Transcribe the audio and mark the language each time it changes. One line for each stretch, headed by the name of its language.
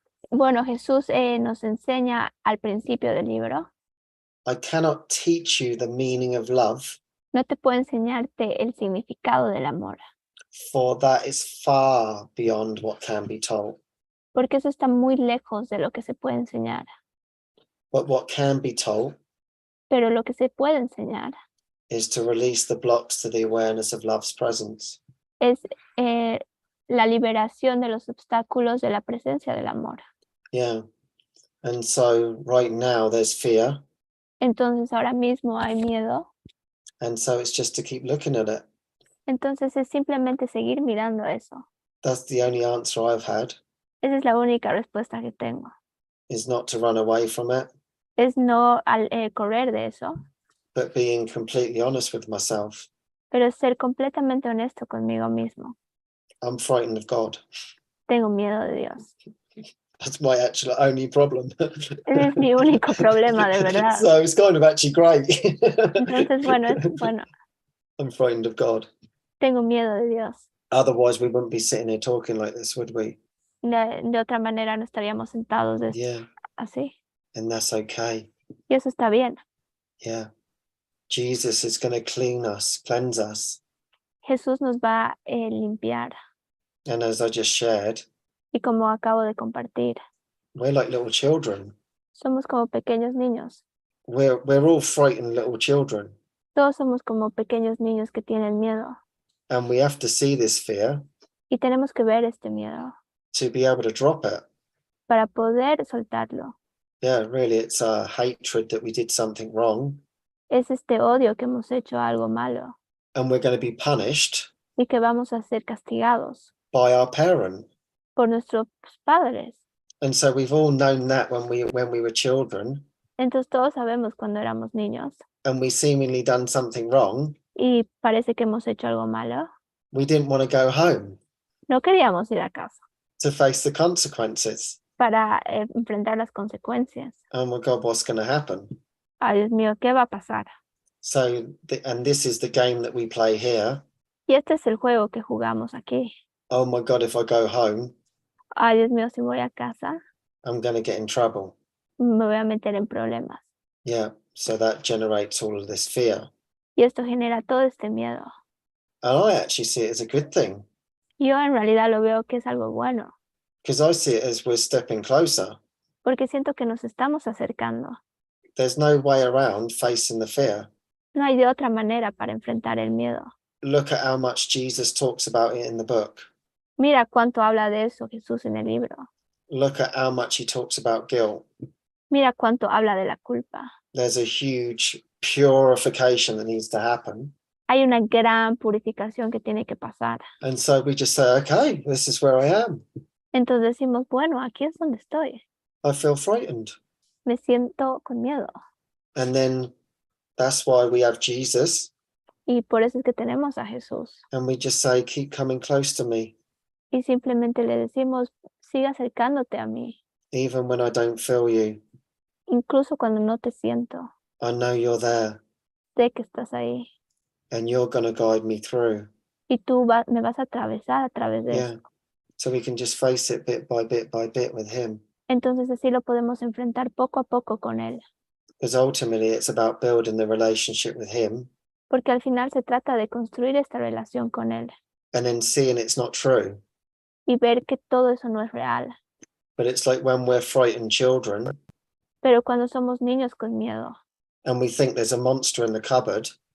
Spanish: Bueno, Jesús nos enseña al principio del libro.
English: I cannot teach you the meaning of love.
Spanish: No te puedo enseñarte el significado del amor.
English: For that is far beyond what can be told.
Spanish: Porque eso está muy lejos de lo que se puede enseñar.
English: But what can be told
Spanish: Pero lo que se puede enseñar
English: is to release the blocks to the awareness of love's presence.
Spanish: es la liberación de los obstáculos de la presencia del amor.
English: Yeah. And so right now there's fear.
Spanish: Entonces ahora mismo hay miedo.
English: And so it's just to keep looking at it.
Spanish: Entonces es simplemente seguir mirando eso.
English: That's the only answer I've had,
Spanish: Esa es la única respuesta que tengo.
English: is not to run away from it,
Spanish: Es no correr de eso,
English: but being completely honest with myself.
Spanish: pero ser completamente honesto conmigo mismo.
English: I'm frightened of God.
Spanish: Tengo miedo de Dios.
English: That's my actual only problem.
Spanish: Ese es mi único problema, de verdad.
English: So it's kind of actually great.
Spanish: Entonces, bueno, es bueno.
English: I'm frightened of God.
Spanish: Tengo miedo de Dios.
English: Otherwise, we wouldn't be sitting here talking like this, would we?
Spanish: De otra manera no estaríamos sentados
English: Yeah,
Spanish: así.
English: and that's okay.
Spanish: Y eso está bien.
English: Yeah. Jesus is going to cleanse us.
Spanish: Jesús nos va a limpiar.
English: And as I just shared,
Spanish: Y como acabo de compartir,
English: we're like little children.
Spanish: somos como pequeños niños.
English: We're all frightened little children.
Spanish: Todos somos como pequeños niños que tienen miedo.
English: And we have to see this fear
Spanish: Y tenemos que ver este miedo
English: to be able to drop it.
Spanish: para poder soltarlo.
English: Yeah, really, it's a hatred that we did something wrong.
Spanish: Es este odio que hemos hecho algo malo
English: And we're going to be punished
Spanish: y que vamos a ser castigados
English: by our parent.
Spanish: por nuestros padres.
English: And so we've all known that when we were children,
Spanish: Entonces todos sabemos cuando éramos niños
English: and we seemingly done something wrong,
Spanish: y parece que hemos hecho algo malo.
English: we didn't want to go home
Spanish: No queríamos ir a casa
English: to face the consequences.
Spanish: para enfrentar las consecuencias.
English: Oh my God, what's going to happen?
Spanish: Ay, Dios mío, ¿qué va a pasar?
English: So, and this is the game that we play here.
Spanish: Y este es el juego que jugamos aquí.
English: Oh my God, if I go home,
Spanish: Ay, Dios mío, si voy a casa,
English: I'm going to get in trouble.
Spanish: me voy a meter en problemas.
English: Yeah, so that generates all of this fear.
Spanish: Y esto genera todo este miedo.
English: And I actually see it as a good thing,
Spanish: Yo en realidad lo veo que es algo bueno,
English: because I see it as we're stepping closer.
Spanish: porque siento que nos estamos acercando.
English: There's no way around facing the fear.
Spanish: No hay de otra manera para enfrentar el miedo.
English: Look at how much Jesus talks about it in the book.
Spanish: Mira cuánto habla de eso Jesús en el libro.
English: Look at how much he talks about guilt.
Spanish: Mira cuánto habla de la culpa.
English: There's a huge purification that needs to happen.
Spanish: Hay una gran purificación que tiene que pasar.
English: And so we just say, okay, this is where I am.
Spanish: Entonces decimos, bueno, aquí es donde estoy.
English: I feel frightened.
Spanish: me siento con miedo.
English: And then that's why we have Jesus.
Spanish: Y por eso es que tenemos a Jesús.
English: And we just say, keep coming close to me,
Spanish: Y simplemente le decimos, sigue acercándote a mí,
English: even when I don't feel you.
Spanish: incluso cuando no te siento.
English: I know you're there
Spanish: Sé que estás ahí.
English: and you're going to guide me through.
Spanish: Y tú me vas a atravesar a través de
English: Yeah.
Spanish: eso.
English: So we can just face it bit by bit by bit with him.
Spanish: Entonces así lo podemos enfrentar poco a poco con Él.
English: Because ultimately it's about building the relationship with him
Spanish: Porque al final se trata de construir esta relación con Él
English: and then seeing it's not true.
Spanish: y ver que todo eso no es real.
English: But it's like when we're frightened children
Spanish: Pero cuando somos niños con miedo
English: and we think there's a monster in the cupboard